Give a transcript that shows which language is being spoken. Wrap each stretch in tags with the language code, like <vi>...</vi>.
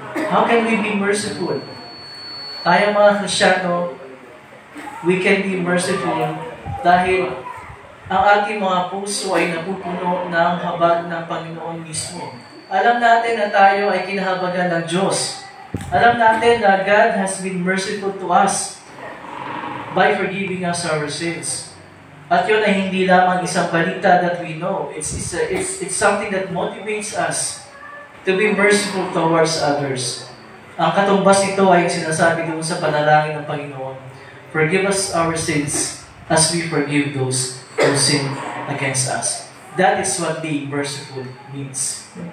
<en>How can we be merciful?</en> <tl>Tayo mga Kristiyano,</tl> <en>we can be merciful</en> <tl>dahil ang ating mga puso ay napupuno ng habag ng Panginoon mismo. Alam natin na tayo ay kinahabagan ng Diyos. Alam natin na</tl> <en>God has been merciful to us by forgiving us our sins.</en> <tl>At yun ay hindi lamang isang balita</tl> <en>that we know. It's something that motivates us to be merciful towards others.</en> <tl>Ang katumbas nito ay sinasabi doon sa panalangin ng Panginoon.</tl> <en>Forgive us our sins as we forgive those who sin against us. That is what being merciful means.</en>